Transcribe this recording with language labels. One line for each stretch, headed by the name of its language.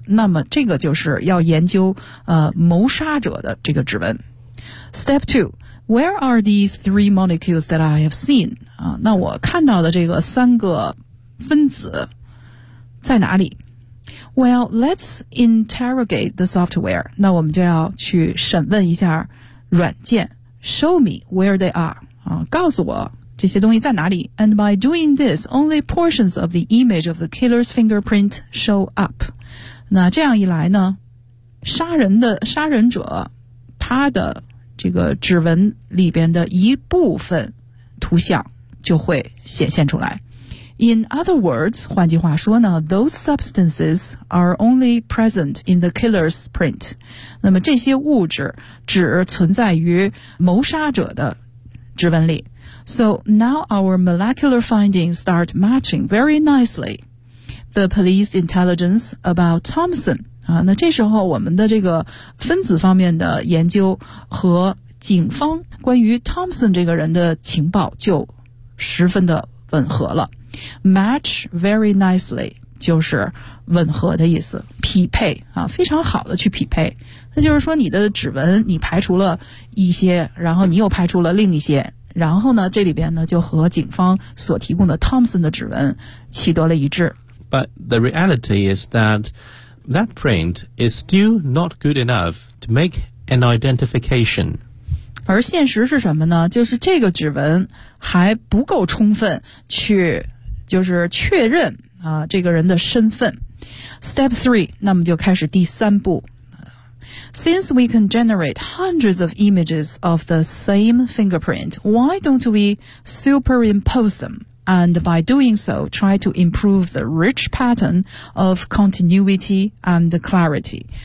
Chinese: 那么这个就是要研究谋杀者的这个指纹。
English: Step 2, where are these three molecules that I have seen?
Chinese: 那我看到的这个三个分子在哪里？
English: Well, let's interrogate the software.
Chinese: 那我们就要去审问一下软件。
English: Show me where they are.
Chinese: 啊，告诉我这些东西在哪里。
English: And by doing this, only portions of the image of the killer's fingerprint show up.
Chinese: 那这样一来呢，杀人者他的这个指纹里边的一部分图像就会显现出来。
English: In other words,
Chinese: 换句话说呢，
English: those substances are only present in the killer's print.
Chinese: 那么这些物质只存在于谋杀者的指纹里。
English: So now our molecular findings start matching very nicely the police intelligence about Thompson.
Chinese: 啊，那这时候我们的这个分子方面的研究和警方关于 Thompson 这个人的情报就十分的吻合了。
English: Match very nicely
Chinese: 就是吻合的意思，匹配啊，非常好的去匹配。那就是说你的指纹你排除了一些，然后你又排除了另一些，然后呢这里边呢就和警方所提供的 Thompson 的指纹取得了一致。
English: But the reality is that that print is still not good enough to make an identification。
Chinese: 而现实是什么呢？就是这个指纹还不够充分去就是确认啊这个人的身份。
English: Step three,
Chinese: 那么就开始第三步。
English: Since we can generate hundreds of images of the same fingerprint, why don't we superimpose them? And by doing so, try to improve the rich pattern of continuity and clarity.